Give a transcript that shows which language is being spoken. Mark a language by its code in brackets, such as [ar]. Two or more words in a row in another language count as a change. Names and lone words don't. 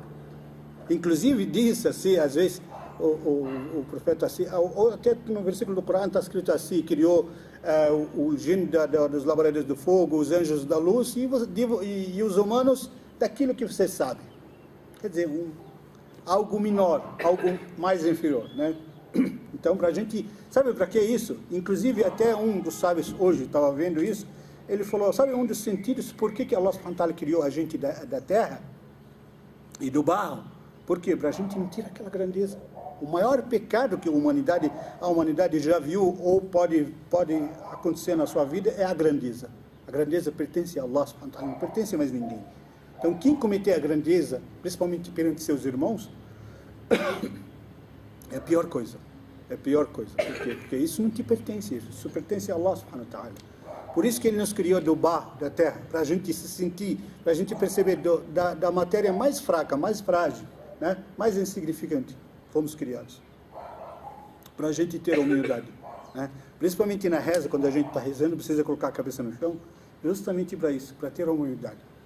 [pt] Inclusive diz assim, às vezes, o profeta assim, ou até no versículo do Corão está escrito assim, criou o jinn dos labaredas do fogo, os anjos da luz e os humanos daquilo que você sabe. Quer dizer, algo menor, algo mais inferior, né? Então, para a gente, sabe para que isso? Inclusive, até um dos sábios hoje estava vendo isso, ele falou, sabe um dos sentidos, por que [ar] الله سبحانه وتعالى [pt] criou a gente da terra e do barro? Por quê? Para a gente não ter aquela grandeza. O maior pecado que a humanidade já viu ou pode acontecer na sua vida é a grandeza. A grandeza pertence a [ar] الله سبحانه وتعالى, [pt] não pertence a mais ninguém. Então, quem cometer a grandeza, principalmente perante seus irmãos, é a pior coisa. É a pior coisa. Por quê? Porque isso não te pertence, isso pertence a [ar] الله سبحانه وتعالى. [pt] Por isso que ele nos criou do barro, da terra, para a gente se sentir, para a gente perceber da matéria mais fraca, mais frágil, né? Mais insignificante, fomos criados. Para a gente ter humildade, né? Principalmente na reza, quando a gente está rezando, precisa colocar a cabeça no chão, justamente para isso, para ter humildade.